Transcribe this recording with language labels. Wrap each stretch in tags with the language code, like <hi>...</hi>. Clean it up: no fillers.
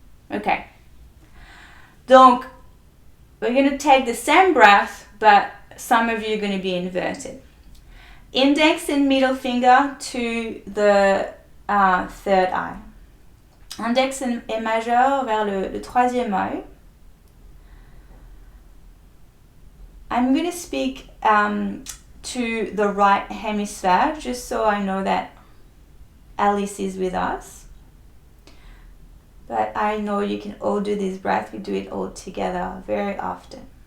<en>Okay. Donc, we're going to take the same breath, but some of you are going to be inverted. Index and middle finger to the third eye.</en> <fr>Index et majeur vers le troisième œil.</fr> <en>I'm going to speak to the right hemisphere, just so I know that Alice is with us. But I know you can all do this breath. We do it all together very often.</en>